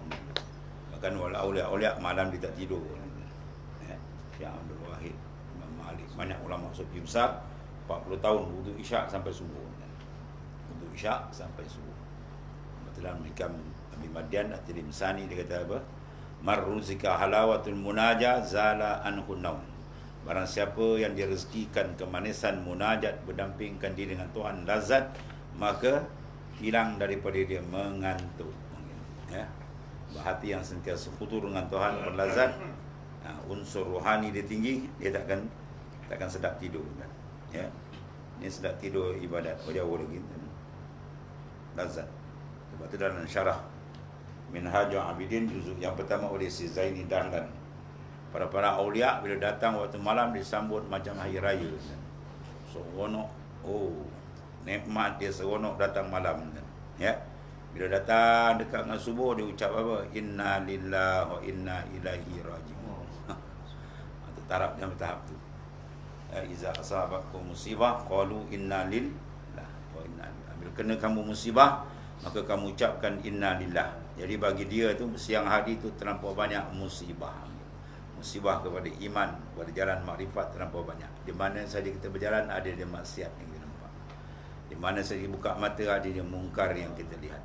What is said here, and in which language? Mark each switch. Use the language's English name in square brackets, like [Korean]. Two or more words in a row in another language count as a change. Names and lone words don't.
[Malay] Bahkan awliya malam dia tak tidur. Ya, Syekh Abdul Wahid, Imam Malik, banyak ulama sufi besar 40 tahun wudu isyak sampai subuh. Wudu isyak sampai subuh. Dalam Hikam Abi Madian At-Tilimsani dia kata apa? [Arabic] من رزق حلاوة المناجاة زال عنه النوم. [Malay] Barang siapa yang direzekikan kemanisan munajat berdampingkan diri dengan Tuhan lazat, maka hilang daripada dia mengantuk. Ya. Hati yang sentiasa khudur dengan Tuhan berlazat, unsur rohani dia tinggi, dia takkan sedap tidur kan. Ya. Ini sedap tidur ibadat, jauh lagi lazat. Sebab itu dalam syarah Minhajul Abidin juzuk yang pertama oleh si Zaini Dahlan, para aulia bila datang waktu malam disambut macam hari raya. Seronok, nikmat dia seronok datang malam. Ya. Bila datang dekat dengan subuh dia ucap apa? [Arabic] إنا لله وإنا إليه راجعون. [Malay] Itu taraf yang bertahap tu. [Arabic] إذا أصابتكم مصيبة قالوا إنا لله وإنا إليه. [Malay] Bila kena kamu musibah, maka kamu ucapkan [Arabic] إنا لله. [Malay] Jadi bagi dia tu siang hari tu terlampau banyak musibah. Musibah kepada iman, kepada jalan makrifat terlampau banyak. Di mana saja kita berjalan ada dia maksiat yang kita nampak. Di mana saja buka mata ada dia mungkar yang kita lihat.